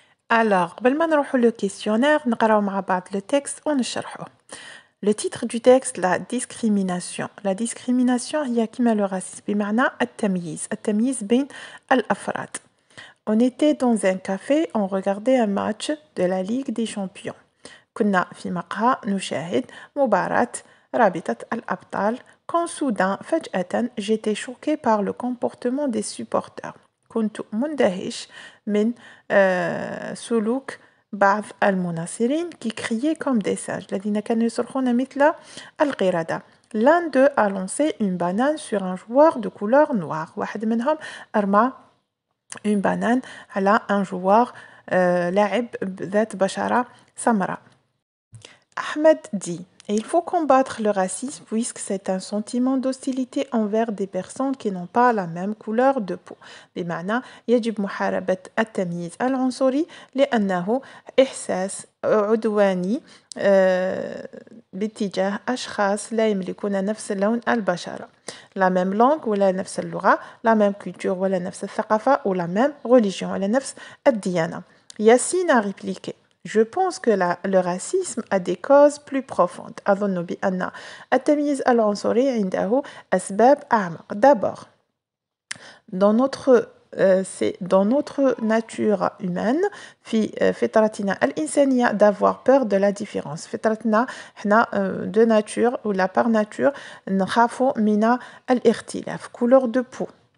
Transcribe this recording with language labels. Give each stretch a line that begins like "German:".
Arabic: Alors, قبل ما نروحوا
French: le questionnaire
Arabic: نقراو مع بعض
French: le texte
Arabic: ونشرحوه.
French: Le titre du texte, la discrimination. La discrimination
Arabic: هي كما
French: le racisme
Arabic: بمعنى التمييز بين الأفراد.
French: On était dans un café, on regardait un match de la Ligue des Champions.
Arabic: كنا في مقهى نشاهد مباراة رابطة الأبطال.
French: Quand soudain,
Arabic: فجأة,
French: j'étais choquée par le comportement des supporters.
Arabic: كنت مندهش من سلوك بعض المناصرين
French: qui criaient comme des singes
Arabic: الذين كانوا يصرخون مثل القردة.
French: L'un d'eux a lancé une banane sur un joueur de couleur noire.
Arabic: واحد منهم أرمى
French: une banane
Arabic: على
French: un joueur
Arabic: لاعب ذات بشرة سمراء.
French: Ahmed dit: il faut combattre le racisme puisque c'est un sentiment d'hostilité envers des personnes qui n'ont pas la même couleur de peau.
Arabic: بمعنى يجب محاربة التمييز العنصري لأنه إحساس عدواني باتجاه أشخاص لا يملكون نفس لون البشرة.
French: La même langue
Arabic: ولا نفس اللغة,
French: la même culture
Arabic: ولا نفس الثقافة,
French: ou la même religion
Arabic: ولا نفس الديانة.
French: Yassine a répliqué: Je pense que le racisme a des causes plus profondes.
Arabic: أظن بأن التمييز العنصري عنده أسباب أعمق.
French: D'abord, dans notre nature humaine,
Arabic: في فطرتنا الإنسانية
French: d'avoir peur de la différence.
Arabic: فطرتنا حنا
French: de nature ou la par nature
Arabic: نخافوا من الاختلاف.
French: Couleur de peau.